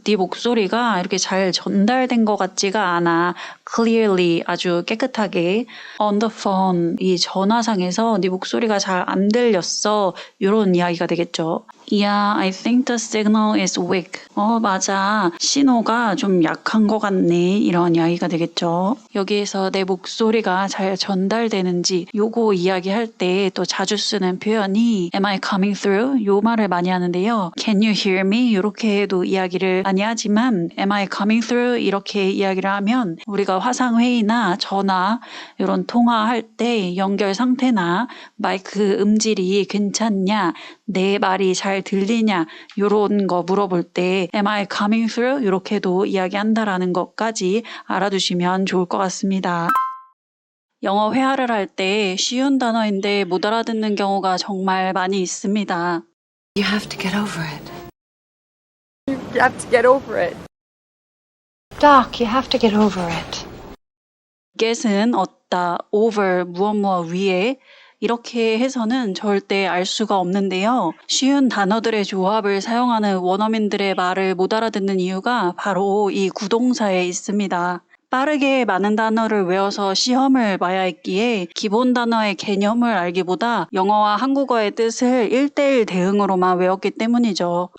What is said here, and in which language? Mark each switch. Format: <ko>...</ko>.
<ko>네 목소리가 이렇게 잘 전달된 것 같지가 않아.</ko> <en>Clearly,</en> <ko>아주 깨끗하게.</ko> <en>On the phone,</en> <ko>이 전화상에서 네 목소리가 잘 안 들렸어. 이런 이야기가 되겠죠.</ko> <en>Yeah, I think the signal is weak.</en> <ko>맞아. 신호가 좀 약한 것 같네. 이런 이야기가 되겠죠. 여기에서 내 목소리가 잘 전달되는지 요거 이야기할 때 또 자주 쓰는 표현이</ko> <en>Am I coming through?</en> <ko>요 말을 많이 하는데요.</ko> <en>Can you hear me?</en> <ko>이렇게도 이야기를 많이 하지만</ko> <en>Am I coming through?</en> <ko>이렇게 이야기를 하면 우리가 화상회의나 전화 이런 통화할 때 연결 상태나 마이크 음질이 괜찮냐? 내 말이 잘 들리냐? 이런 거 물어볼 때</ko> <en>Am I coming through?</en> <ko>이렇게도 이야기한다라는 것까지 알아두시면 좋을 것 같습니다. 영어 회화를 할 때 쉬운 단어인데 못 알아듣는 경우가 정말 많이 있습니다.</ko> <en>You have to get over it. You have to get over it. Doc, you have to get over it.</en> <ko>get은 얻다, over 무엇 위에 이렇게 해서는 절대 알 수가 없는데요. 쉬운 단어들의 조합을 사용하는 원어민들의 말을 못 알아듣는 이유가 바로 이 구동사에 있습니다. 빠르게 많은 단어를 외워서 시험을 봐야 했기에 기본 단어의 개념을 알기보다 영어와 한국어의 뜻을 1:1 대응으로만 외웠기 때문이죠.</ko>